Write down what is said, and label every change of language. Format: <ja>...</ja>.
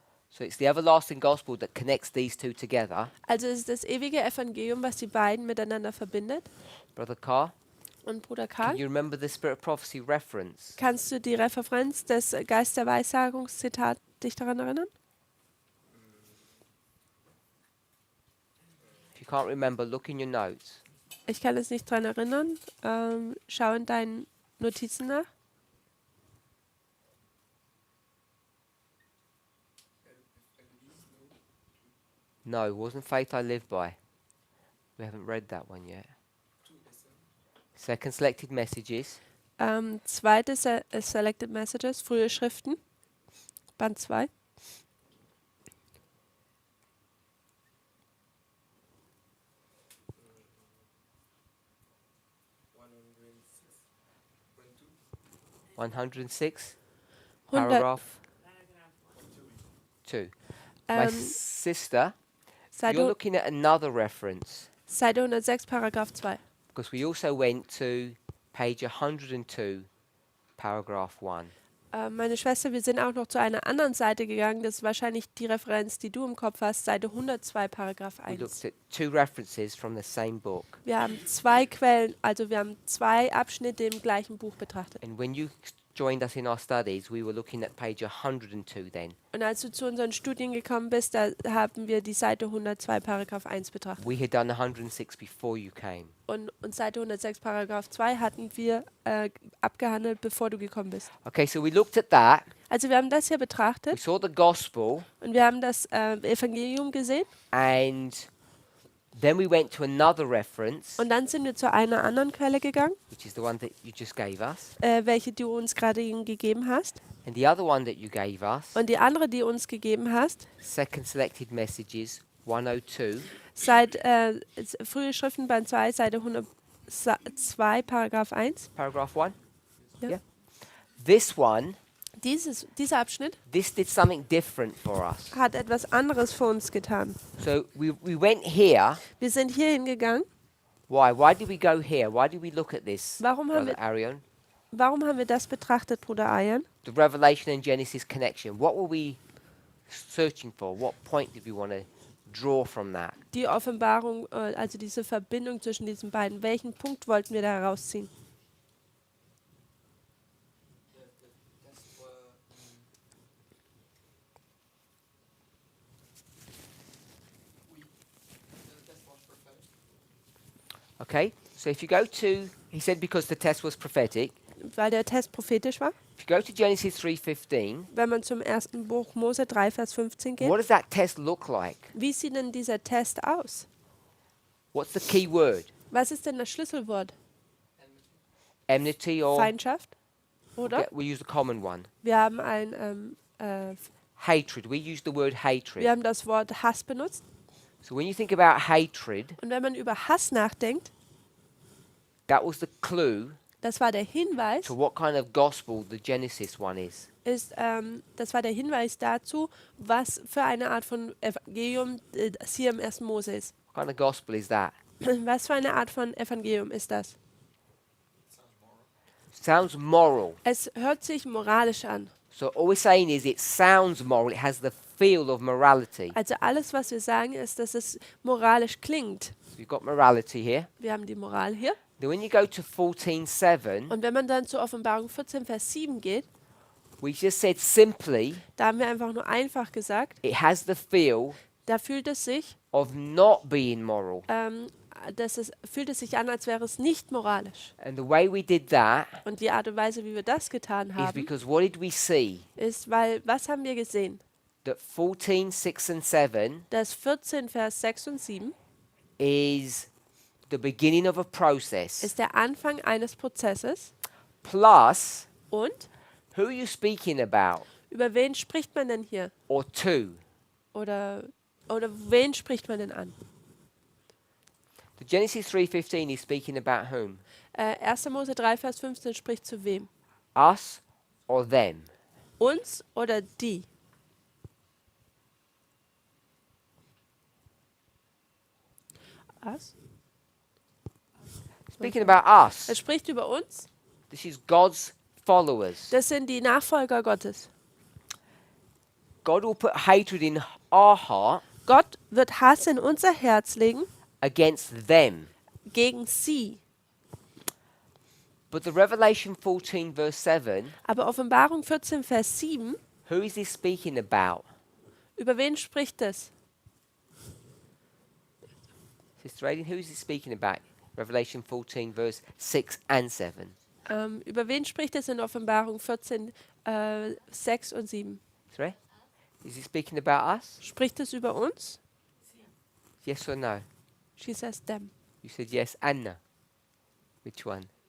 <en>So it's the everlasting gospel that connects these two together.</en> <de>Also es ist das ewige Evangelium, was die beiden miteinander verbindet.</de> <en>Brother Carr,</en> <de>Und Bruder</de> <en>can</en> <de>Karl,</de> <en>you remember the Spirit Prophecy reference?</en> <de>kannst du die Referenz des Geist der Weissagungszitat dich daran erinnern?</de> <en>If you can't remember, look in your notes.</en> <de>Ich kann es nicht daran erinnern. Schau in deinen Notizen nach.</de> <en>No, it wasn't faith I live by. We haven't read that one yet. Second selected messages.</en> <de>Zweite Selected Messages, frühe Schriften, Band 2.</de> <en>Uh, 106, 100, paragraph 2. My ähm, sister,</en> <de>Seite,</de> <en>you're looking at another reference,</en> <de>Seite 106, Paragraph 2.</de> <en>because we also went to page 102, paragraph 1.</en> <de>Meine Schwester, wir sind auch noch zu einer anderen Seite gegangen. Das ist wahrscheinlich die Referenz, die du im Kopf hast. Seite 102, Paragraph</de> <en>We</en> <de>1.</de> <en>looked at two references from the same book.</en> <de>Wir haben zwei Quellen, also wir haben zwei Abschnitte im gleichen Buch betrachtet.</de> <en>And when you joined us in our studies, we were looking at page 102 then.</en> <de>Und als du zu unseren Studien gekommen bist, da haben wir die Seite 102, Paragraph 1 betrachtet.</de> <en>We had done 106 before you came.</en> <de>Und Seite 106, Paragraph 2 hatten wir abgehandelt, bevor du gekommen bist.</de> <en>Okay, so we looked at that.</en> <de>Also wir haben das hier</de> <en>We</en> <de>betrachtet</de> <en>saw the gospel,</en> <de>und wir haben das Evangelium gesehen.</de> <en>and then we went to another reference,</en> <de>Und dann sind wir zu einer anderen Quelle gegangen,</de> <en>which is the one that you just gave us,</en> <de>welche du uns gerade gegeben hast.</de> <en>and the other one that you gave us,</en> <de>Und die andere, die du uns gegeben hast,</de> <en>Second Selected Messages 102.</en> <de>seit frühe Schriften Band 2, Seite 102, Paragraph 1.</de> <en>Paragraph 1? Yeah. Yeah. This one,</en> <de>Dieser Abschnitt</de> <en>this did something different for us.</en> <de>hat etwas anderes für uns getan.</de> <en>So we went here.</en> <de>Wir sind hier hingegangen.</de> <en>Why? Why did we go here? Why did we look at this,</en> <de>Warum haben</de> <en>Brother</en> <de>wir-</de> <en>Arion?</en> <de>Warum haben wir das betrachtet, Bruder Ayan?</de> <en>The Revelation and Genesis connection. What were we searching for? What point did we want to draw from that?</en> <de>Die Offenbarung, also diese Verbindung zwischen diesen beiden. Welchen Punkt wollten wir da herausziehen?</de> <en>Okay, so if you go to, he said because the test was prophetic.</en> <de>Weil der Test prophetisch war.</de> <en>If you go to Genesis 3:15,</en> <de>Wenn man zum ersten Buch Mose 3, Vers 15 geht.</de> <en>what does that test look like?</en> <de>Wie sieht denn dieser Test aus?</de> <en>What's the key word?</en> <de>Was ist denn das Schlüsselwort?</de> <en>Enmity or</en> <de>Feindschaft? Oder?</de> <en>yeah, we use the common one.</en> <de>Wir haben ein</de> <en>Hatred. We use the word hatred.</en> <de>wir haben das Wort Hass benutzt.</de> <en>So when you think about hatred,</en> <de>Und wenn man über Hass nachdenkt,</de> <en>that was the clue</en> <de>das war der Hinweis,</de> <en>to what kind of gospel the Genesis one is.</en> <de>das war der Hinweis dazu, was für eine Art von Evangelium das hier im 1. Mose ist.</de> <en>What kind of gospel is that?</en> <de>Was für eine Art von Evangelium ist das?</de> <en>Sounds moral.</en> <de>Es hört sich moralisch an.</de> <en>So all we're saying is it sounds moral. It has the feel of morality.</en> <de>Also alles, was wir sagen, ist, dass es moralisch klingt.</de> <en>So you've got morality here.</en> <de>Wir haben die Moral hier.</de> <en>Then when you go to 14:7,</en> <de>Und wenn man dann zur Offenbarung 14, Vers 7 geht,</de> <en>we just said simply</en> <de>da haben wir einfach nur einfach gesagt,</de> <en>it has the feel</en> <de>da fühlt es sich,</de> <en>of not being moral.</en> <de>fühlt es sich an, als wäre es nicht moralisch.</de> <en>And the way we did that</en> <de>Und die Art und Weise, wie wir das getan</de> <en>is</en> <de>haben,</de> <en>because what did we see?</en> <de>ist, weil, was haben wir gesehen?</de> <en>That 14:6 and 7</en> <de>Dass 14, Vers 6 und 7</de> <en>is the beginning of a process.</en> <de>ist der Anfang eines Prozesses.</de> <en>Plus,</en> <de>Und</de> <en>who are you speaking about?</en> <de>über wen spricht man denn hier?</de> <en>Or to?</en> <de>Oder wen spricht man denn an?</de> <en>The Genesis 3:15 is speaking about whom?</en> <de>1. Mose 3, Vers 15 spricht zu wem?</de> <en>Us or them?</en> <de>Uns oder die? Was?</de> <en>Speaking about us.</en> <de>Es spricht über uns.</de> <en>This is God's followers.</en> <de>Das sind die Nachfolger Gottes.</de> <en>God will put hatred in our heart</en> <de>Gott wird Hass in unser Herz legen</de> <en>against them.</en> <de>gegen sie.</de> <en>But the Revelation 14 verse 7,</en> <de>Aber Offenbarung 14, Vers 7,</de> <en>who is he speaking about?</en> <de>über wen spricht es?</de> <en>Sister Radin, who is he speaking about? Revelation 14 verse 6 and 7.</en> <de>Über wen spricht es in Offenbarung 14, 6 und 7?</de> <en>Sorry? Is he speaking about us?</en> <de>Spricht es über uns?</de> <en>Yes or no? She says them. You said yes and no. Which one?</en>